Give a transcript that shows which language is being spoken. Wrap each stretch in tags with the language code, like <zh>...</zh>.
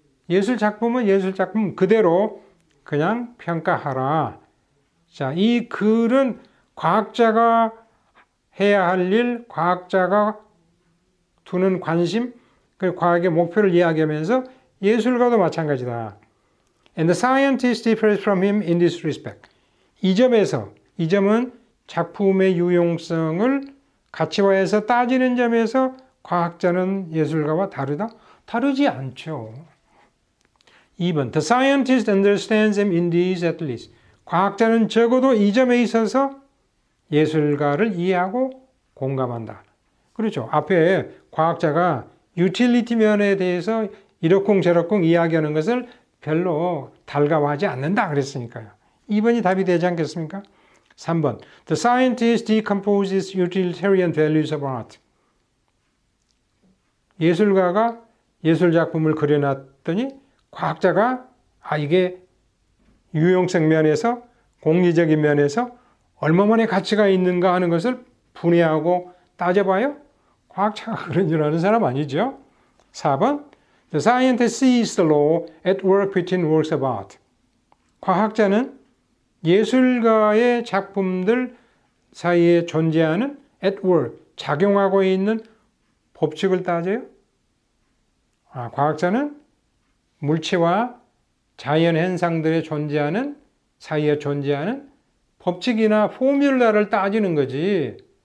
<ko>예술 작품은 예술 작품 그대로 그냥 평가하라. 자, 이 글은 과학자가 해야 할 일, 과학자가 두는 관심, 그 과학의 목표를 이야기하면서 예술가도 마찬가지다.</ko> <en>And the scientist differs from him in this respect.</en> <ko>이 점은 작품의 유용성을 가치화해서 따지는 점에서 과학자는 예술가와 다르다? 다르지 않죠. 2번.</ko> <en>The scientist understands him in these at least.</en> <ko>과학자는 적어도 이 점에 있어서 예술가를 이해하고 공감한다. 그렇죠. 앞에 과학자가 유틸리티 면에 대해서 이러쿵저러쿵 이야기하는 것을 별로 달가워하지 않는다 그랬으니까요. 2번이 답이 되지 않겠습니까? 3번.</ko> <en>The scientist decomposes utilitarian values of art.</en> <ko>예술가가 예술 작품을 그려놨더니 과학자가 이게 유용성 면에서 공리적인 면에서 얼마만의 가치가 있는가 하는 것을 분해하고 따져봐요? 과학자가 그런 줄 아는 사람 아니죠? 4번.</ko> <en>The scientist sees the law at work between works of art.</en> <ko>과학자는 예술가의 작품들 사이에 존재하는</ko> <en>at work,</en> <ko>작용하고 있는 법칙을 따져요? 과학자는 물체와 자연 현상들에 존재하는 사이에 존재하는 법칙이나 포뮬라를 따지는 거지.</ko>